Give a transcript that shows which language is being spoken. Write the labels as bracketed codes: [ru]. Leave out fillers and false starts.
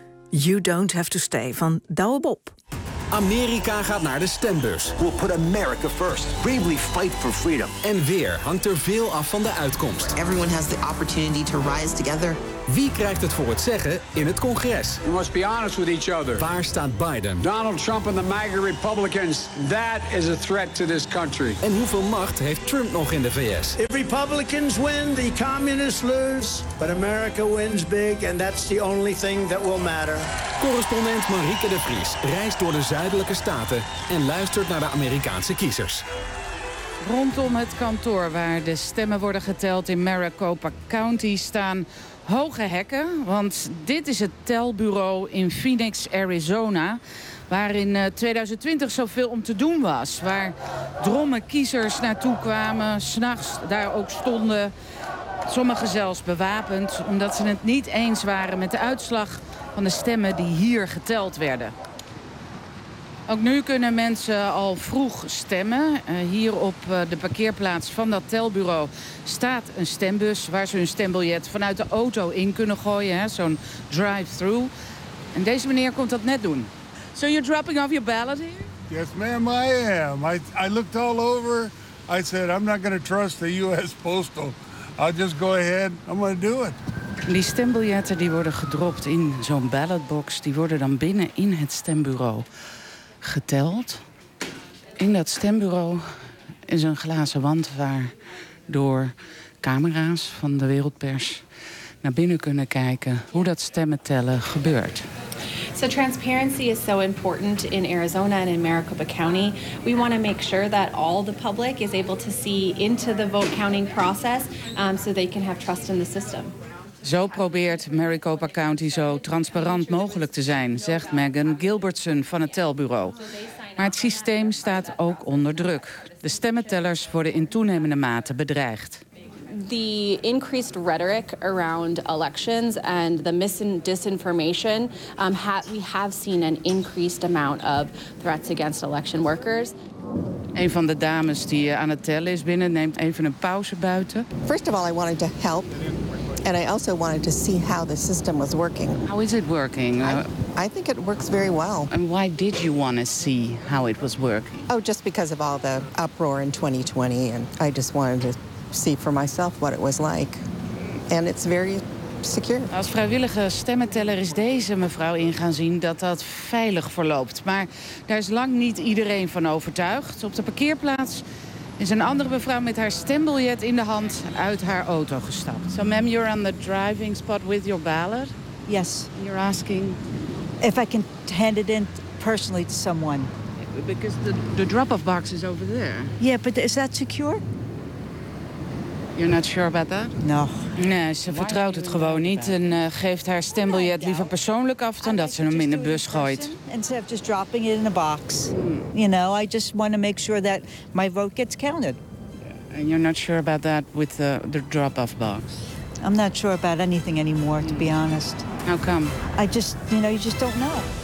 [en] You don't have to stay van Douwe Bob. [nl] Amerika gaat naar de stembus. [en] We'll put America first. Bravely fight for freedom. [nl] En weer hangt er veel af van de uitkomst. [en] Everyone has the opportunity to rise together. [nl] Wie krijgt het voor het zeggen in het congres? [en] We must be honest with each other. [nl] Waar staat Biden? [en] Donald Trump and the MAGA Republicans, that is a threat to this country. [nl] En hoeveel macht heeft Trump nog in de VS? [en] If Republicans win, the communists lose. But America wins big and that's the only thing that will matter. [nl] Correspondent Marieke de Vries reist door de zuidelijke staten en luistert naar de Amerikaanse kiezers. Rondom het kantoor waar de stemmen worden geteld in Maricopa County staan hoge hekken, want dit is het telbureau in Phoenix, Arizona, waar in 2020 zoveel om te doen was. Waar drommen kiezers naartoe kwamen, 's nachts daar ook stonden. Sommigen zelfs bewapend, omdat ze het niet eens waren met de uitslag van de stemmen die hier geteld werden. Ook nu kunnen mensen al vroeg stemmen. Hier op de parkeerplaats van dat telbureau staat een stembus waar ze hun stembiljet vanuit de auto in kunnen gooien. Hè? Zo'n drive-through. En deze meneer komt dat net doen. [en] So you're dropping off your ballot here? Yes, ma'am, I am. I looked all over. I said, I'm not going to trust the U.S. Postal. I'll just go ahead. I'm gonna do it. [nl] Die stembiljetten die worden gedropt in zo'n ballotbox. Die worden dan binnen in het stembureau geteld. In dat stembureau is een glazen wand waar door camera's van de wereldpers naar binnen kunnen kijken hoe dat stemmen tellen gebeurt. [en] So transparency is so important in Arizona and in Maricopa County. We want to make sure that all the public is able to see into the vote counting process so they can have trust in the system. [nl] Zo probeert Maricopa County zo transparant mogelijk te zijn, zegt Megan Gilbertson van het telbureau. Maar het systeem staat ook onder druk. De stemmetellers worden in toenemende mate bedreigd. [en] The increased rhetoric around elections and the disinformation, we have seen an increased amount of threats against election workers. [nl] Een van de dames die aan het tellen is binnen neemt even een pauze buiten. [en] First of all, I wanted to help. And I also wanted to see how the system was working. How is it working? I think it works very well. And why did you want to see how it was working? Oh, just because of all the uproar in 2020. And I just wanted to see for myself what it was like. And it's very secure. [nl] Als vrijwillige stemmenteller is deze mevrouw in gaan zien dat dat veilig verloopt. Maar daar is lang niet iedereen van overtuigd. Op de parkeerplaats is een andere mevrouw met haar stembiljet in de hand uit haar auto gestapt. [en] So, ma'am, you're on the driving spot with your ballot? Yes. And you're asking if I can hand it in personally to someone. Because the drop-off box is over there. Yeah, but is that secure? You're not sure about that? No. [nl] Nee, ze vertrouwt het gewoon niet en geeft haar stembiljet liever persoonlijk af dan dat ze hem in de bus gooit. [en] Instead of just dropping it in a box. You know, I just want to make sure that my vote gets counted. And you're not sure about that with the drop-off box? I'm not sure about anything anymore, to be honest. How come? I just, you know, you just don't know.